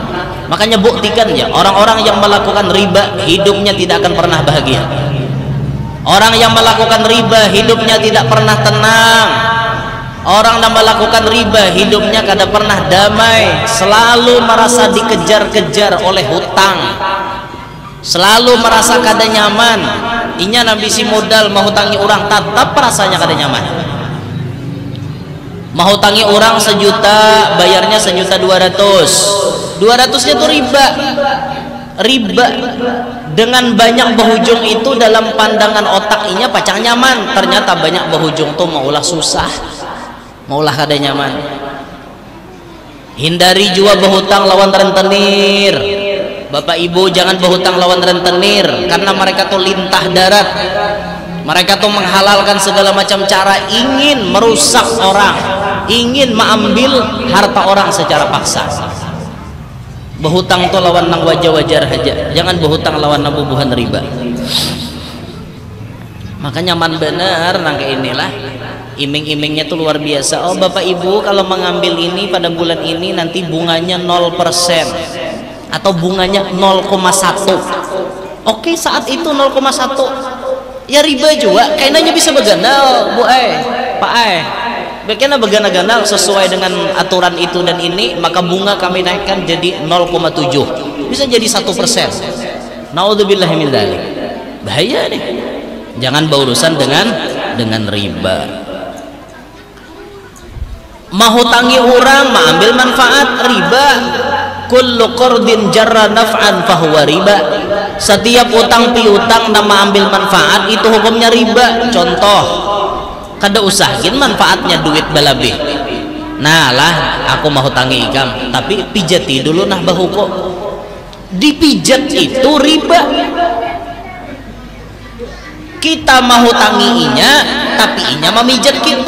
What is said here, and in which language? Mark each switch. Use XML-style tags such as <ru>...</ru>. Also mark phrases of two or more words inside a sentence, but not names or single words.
<id>Makanya buktikan ya, orang-orang yang melakukan riba hidupnya tidak akan pernah bahagia. Orang yang melakukan riba hidupnya tidak pernah tenang. Orang yang melakukan riba hidupnya kada pernah damai, selalu merasa dikejar-kejar oleh hutang, selalu merasa</id> <bjn>kada nyaman. Inya nabi si modal menghutangi orang tetap rasanya kada nyaman.</bjn> <id>Menghutangi orang 1 juta, bayarnya 1.200.000. 200-nya itu riba.</id> <bjn>Dengan banyak berhujung itu dalam pandangan otak inya pacang nyaman. Ternyata banyak berhujung tuh maulah susah, maulah kada nyaman. Hindari jua berhutang lawan rentenir.</bjn> <id>Bapak ibu jangan berhutang lawan rentenir, karena mereka tuh lintah darat. Mereka tuh menghalalkan segala macam cara, ingin merusak orang, ingin mengambil harta orang secara paksa.</id> <bjn>Berhutang tuh lawan nang wajar-wajar aja, jangan berhutang lawan nang bubuhan riba. Maka nyaman bener nang kayak inilah.</bjn> <id>Iming-imingnya tuh luar biasa. Oh bapak ibu kalau mengambil ini pada bulan ini nanti bunganya 0% atau bunganya 0,1. Oke, saat itu 0,1 ya riba juga. Kayaknya bisa beganal bu pak bagaimana begana-ganal sesuai dengan aturan itu dan ini, maka bunga kami naikkan jadi 0,7, bisa jadi 1%.</id> <ar>Naudzubillahi min dzalik.</ar> <id>Bahaya nih, jangan berurusan dengan riba.</id> <bjn>Mahutangi orang, mengambil manfaat,</bjn> <id>riba.</id> <ar>Kullu qardin jarra naf'an fahuwa riba.</ar> <id>Setiap utang piutang nama ambil manfaat itu hukumnya riba.</id> <bjn>Contoh, kada usahin manfaatnya duit balabih. Nah lah aku mau hutangi ikam, tapi pijati dulu nah bahuku.</bjn> <id>Dipijat itu riba. Kita mau hutangi inya, tapi inya memijat kita.</id>